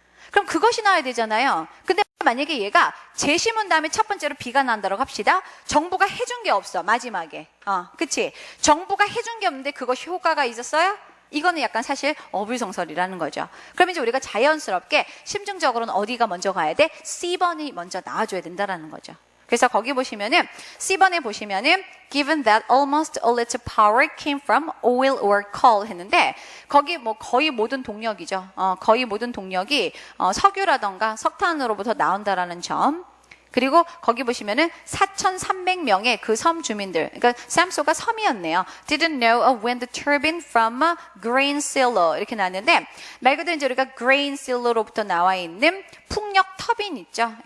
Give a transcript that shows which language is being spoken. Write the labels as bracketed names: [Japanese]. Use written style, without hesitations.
[Korean] 그럼 그것이 나와야 되잖아요. 근데 만약에 얘가 제시문 다음에 첫 번째로 B가 나온다고 합시다. 정부가 해준 게 없어. 마지막에. 그치? 정부가 해준 게 없는데 그것이 효과가 있었어요? 이거는 약간 사실 어불성설이라는 거죠. 그럼 이제 우리가 자연스럽게 심증적으로는 어디가 먼저 가야 돼? C번이 먼저 나와줘야 된다라는 거죠. 그래서 거기 보시면은 C번에 보시면은 [English] given that almost all its power came from oil or coal [Korean] 했는데 거기 뭐 거의 모든 동력이죠. 거의 모든 동력이 석유라던가 석탄으로부터 나온다라는 점. 그리고 거기 보시면은 4,300명의 그 섬 주민들, 그러니까 샘소가 섬이었네요. [English] Didn't know a wind turbine from a grain silo [Korean] 이렇게 나왔는데 말 그대로 이제 우리가 grain silo로부터 나와 있는 풍력 터빈 있죠.